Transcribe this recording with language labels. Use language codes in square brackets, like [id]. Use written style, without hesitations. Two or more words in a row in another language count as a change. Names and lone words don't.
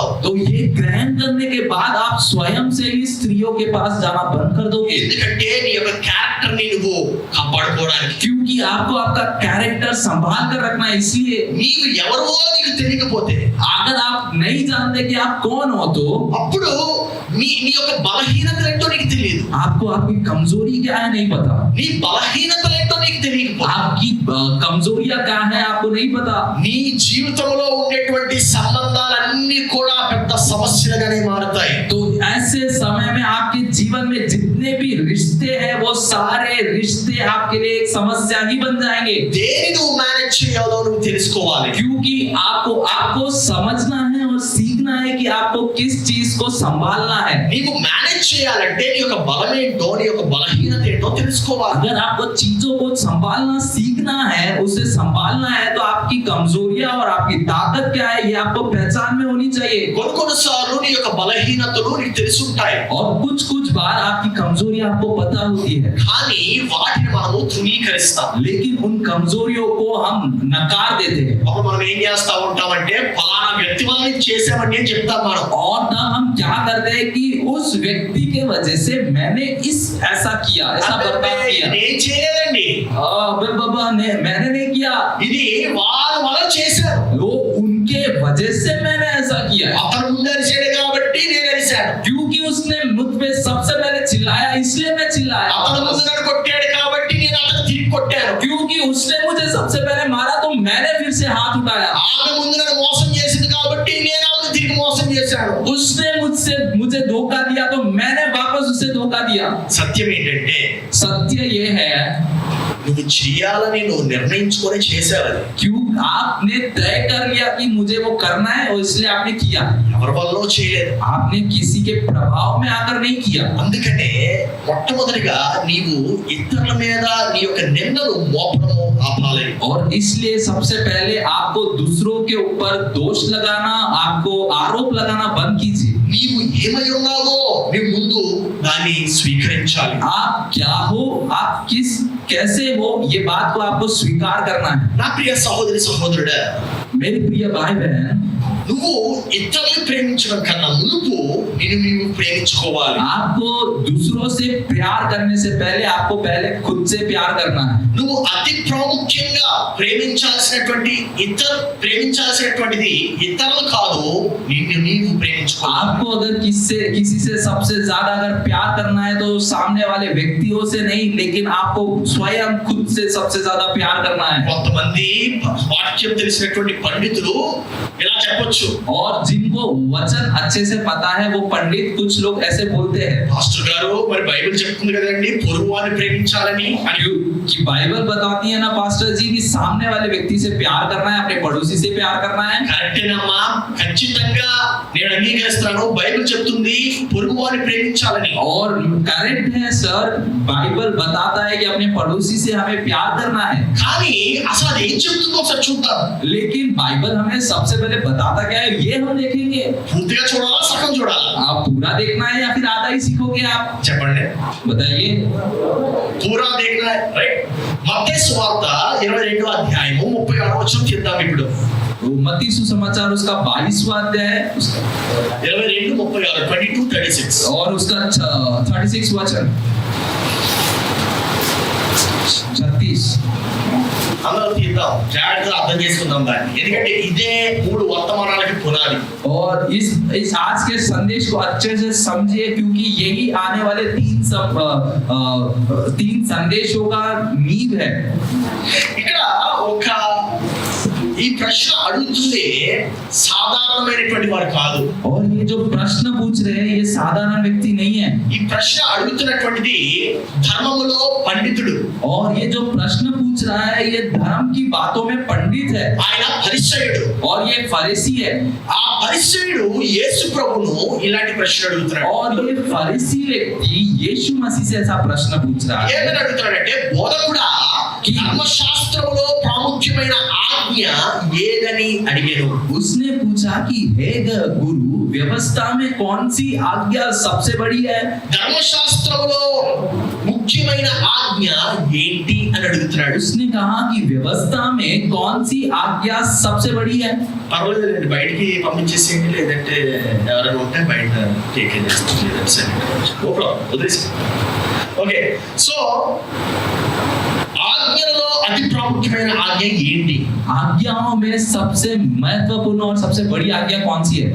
[hi] तो ये ग्रहण करने के बाद आप स्वयं से ही स्त्रियों के पास जाना बंद कर दोगे, [te] ఎందుకంటే నీ యొక్క క్యారెక్టర్ ని నువ్వు కాపాడుకోవడానికి. [hi] क्योंकि आपको आपका कैरेक्टर संभाल कर रखना है। इसलिए [te] నీవు ఎవరో నీకు తెలియకపోతే, [hi] अगर आप नहीं जानते कि आप कौन हो तो [te] అప్పుడు నీ యొక్క బలహీనతలు ఏంటో నీకు తెలియదు. [hi] आपको आपकी कमजोरी क्या है नहीं पता, [te] నీ బలహీనతలు ఏంటో నీకు తెలియకపోతే, [hi] आपकी कमजोरियां क्या है आपको नहीं पता, [te] నీ జీవితంలో ఉండేటువంటి సంబంధాలన్నీ కూడా పెద్ద సమస్యలుగానే మారుతాయి. [hi] तो ऐसे समय में आपके जीवन में जितने भी रिश्ते हैं वो सारे रिश्ते आपके लिए एक समस्या ही बन जाएंगे। [te] దేని నువ్వు మేనేజ్ చేయాలో నువ్వు తెలుసుకోవాలి. [hi] क्योंकि आपको समझना है और सीखना है कि आपको किस चीज को संभालना है। [te] నీవు మేనేజ్ చేయాలంటే నీ యొక్క బలం ఏంటో, నీ యొక్క బలహీనత ఏంటో తెలుసుకోవాలి. [hi] अगर आपको चीजों को संभालना सीखना है, उसे संभालना है, तो आपकी कमजोरियां और आपकी ताकत क्या है ये आपको पहचान में होनी चाहिए। [te] కొన్నిసార్లు నీ యొక్క బలహీనతలు నీకు తెలుసుంటాయి, [hi] और कुछ बार आपकी कमजोरियां आपको पता होती है, [te] కానీ వాటిని మనము తృణీకరిస్తాం. [hi] लेकिन उन कमजोरियों को हम नकार देते हैं। [te] అప్పుడు మనం ఏం చేస్తా ఉంటామంటే ఫలానా వ్యక్తి వల్ల ఇది చేసామని నేను చెప్తాం మనం. [hi] और ना हम क्या करते हैं कि उस व्यक्ति के वजह से मैंने ऐसा किया, ऐसा बर्ताव किया। [te] నేను చేయలేదండి, [hi] बाबा मैंने नहीं किया, [te] ఇది వారు వల్ల చేశారు, [hi] वो उनके वजह से मैंने ऐसा किया। [te] అతను ముందు అరిచాడు కాబట్టి నేను అరిచాను, [hi] क्योंकि उसने मुझ पे सबसे पहले चिल्लाया इसलिए मैं चिल्लाया, [te] అతను ముందు నన్ను కొట్టాడు కాబట్టి నేను అతను తిరిగి కొట్టాను, [hi] क्योंकि उसने मुझे सबसे पहले मारा तो मैंने फिर से हाथ उठाया, [te] ఆమె ముందు నన్ను మోసం చేసింది కాబట్టి నేను ఆమెను తిరిగి మోసం చేశాను. [hi] उसने मुझे धोखा दिया तो मैंने वापस उसे धोखा दिया। [te] సత్యం ఏంటంటే [hi] सत्य ये है [te] నువ్వు చేయాలని నువ్వు నిర్ణయించుకొని చేసావు, అది [hi] क्यों आपने तय कर लिया कि मुझे वो करना है और इसलिए आपने किया, [te] ఎవరి వల్ల చేయలేదు. [hi] आपने किसी के प्रभाव में आकर नहीं किया। [te] అందుకనే మొట్టమొదటిగా నీవు ఇతరుల మీద నీ యొక్క నిందలు మోపడము ఆపాలి. [hi] और इसलिए सबसे पहले आपको दूसरों के ऊपर दोष लगाना, आपको आरोप लगाना बंद कीजिए। [te] నీవు ఏమై ఉన్నావో నీ ముందు దాన్ని స్వీకరించాలి. [hi] आप क्या हो, आप कैसे हो, ये बात को आपको स्वीकार करना है। [te] నా ప్రియ సహోదరి సహోదరుడా, [hi] मेरे प्रिय भाई बहन, [te] నువ్వు ఇతరులను ప్రేమించడం కన్నా మునుపు నిన్ను నీవు ప్రేమించుకోవాలి. [hi] आपको दूसरों से प्यार करने से पहले आपको पहले खुद से प्यार करना है। [te] నువ్వు అతి ప్రాముఖ్యంగా ప్రేమించాల్సినటువంటిది ఇతరులు కాదు, నిన్ను నీవు ప్రేమించుకోవాలి. [hi] आपको अगर किसी से सबसे ज्यादा अगर प्यार करना है तो सामने वाले व्यक्तियों से नहीं, लेकिन आपको स्वयं खुद से सबसे ज्यादा प्यार करना है। [te] కొంతమంది వాక్యం తెలిసినటువంటి పండితులు ఇలా చెప్పొచ్చు, [hi] और जिनको वचन अच्छे से पता है वो पंडित कुछ लोग ऐसे बोलते हैं, [te] పాస్టర్ గారు మరి బైబిల్ చెప్తుంది కదండి పొరుగువారిని ప్రేమించాలని అని. [hi] कि बाइबल बताती है ना पास्टर जी कि सामने वाले व्यक्ति से प्यार करना है, अपने पड़ोसी से प्यार करना है। [te] కరెక్టేనమ్మా, ఖచ్చితంగా నేను అంగీకరిస్తాను, బైబిల్ చెప్తుంది పొరుగువారిని ప్రేమించాలని. [hi] और करेक्ट है सर, बाइबल बताता है कि अपने पड़ोसी से हमें प्यार करना है, [te] కానీ అసలు అది ఏం చెప్తుందో ఒకసారి చూద్దాం. [hi] लेकिन बाइबल हमें सबसे पहले बताता क्या है ये हम देखेंगे। [te] పూర్తిగా చూడాలా, సగం చూడాలా? [hi] आप पूरा देखना है या फिर आधा ही सीखोगे आप, [te] చెప్పండి. [hi] बताइए। పూరా देखना है, [te] రైట్? మత్తయి సువార్త 22వ అధ్యాయము 36వ వచనం తీద్దాం ఇప్పుడు. [hi] मत्ती सुसमाचार उसका 22वां अध्याय है, 22 36 22 36 और उसका 36 वचन 36। [te] అందరూ తీద్దాం, జాగ్రత్తగా అర్థం చేసుకుందాం దాన్ని, ఎందుకంటే ఇదే 3 వర్తమానాలకి పునాది. [hi] और इस आज के संदेश को अच्छे से समझिए, क्योंकि यही आने वाले 3 संदेशों का नींव है। [te] ఇక్కడ ఒక ఈ ప్రశ్న అడుగుతుంది సాధారణమైనటువంటి వారు కాదు. [hi] और ये जो प्रश्न पूछ रहे हैं ये साधारण व्यक्ति नहीं है। [te] ఈ ప్రశ్న అడుగుతున్నటువంటిది ధర్మములో పండితుడు. [hi] और ये जो प्रश्न पूछ रहा है ये धर्म की बातों में पंडित है, [te] ఆయన పరిసయ్యుడు. [hi] और ये फरीसी है। [te] ఆ పరిసయ్యుడు యేసు ప్రభువును ఇలాంటి ప్రశ్న అడుగుతున్నాడు. [hi] और ये फरीसी व्यक्ति यीशु मसीह से ऐसा प्रश्न पूछ रहा है। [te] ఏమని అడుగుతున్నాడంటే, బోధకుడా ధర్మశాస్త్రములో ప్రాముఖ్యమైన ఆజ్ఞ ఏదని అడిగాను. [hi] उसने पूछा कि हे गुरु, व्यवस्था में कौन सी आज्ञा सबसे बड़ी है? [te] ధర్మశాస్త్రములో ముఖ్యమైన ఆజ్ఞ ఏంటి అని అడుగుతున్నాడు. [hi] उसने कहा कि व्यवस्था में कौन सी आज्ञा सबसे बड़ी है? [te] పర్వాలేదండి, బయటికి పంపించేసేయండి, లేదంటే ఎవరైనా ఉంటే బయట టేక్ వదిలేసి. [en] okay, so [te] ఆజ్ఞలలో అతి ప్రాముఖ్యమైన ఆజ్ఞ ఏంటి? [hi] आज्ञाओं में सबसे महत्वपूर्ण और सबसे बड़ी आज्ञा कौन सी है?